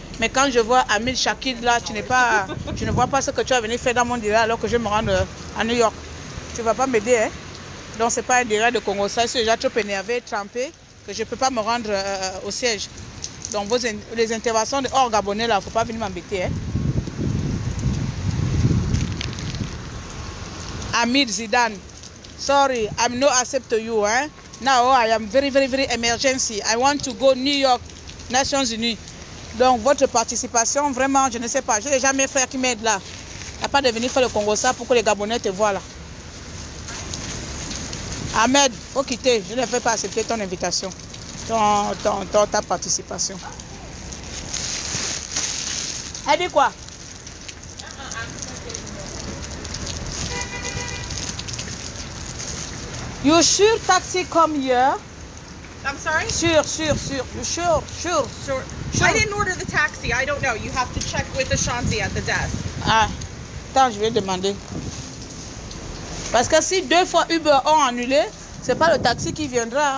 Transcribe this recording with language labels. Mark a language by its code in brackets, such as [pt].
[fr] Mais quand je vois Amid Shakid là, tu n'es pas, je ne vois pas ce que tu as venu faire dans mon direct alors que je me rends à New York. Tu ne vas pas m'aider, hein? Donc c'est pas un direct de Congo. Ça, je suis déjà trop énervé, trempé, que je ne peux pas me rendre au siège. Donc les interventions de hors gabonais là, il ne faut pas venir m'embêter, hein? [en] Amid Zidane, sorry, I'm not accept you, hein? Now I am very emergency. I want to go New York, Nations Unies. [fr] Donc votre participation, vraiment, je ne sais pas. J'ai déjà mes frères qui m'aident là. Il n'y a pas de venir faire le Congo ça pour que les Gabonais te voient là. Ahmed, faut quitter. Je ne vais pas accepter ton invitation, ta participation. Elle dit quoi? [en] You sure taxi come here? I'm sorry? Sure. You sure. I didn't order the taxi. I don't know. You have to check with Ashanti at the desk. [fr] Ah, attends, je vais demander. Parce que si 2 fois Uber ont annulé, c'est pas le taxi qui viendra.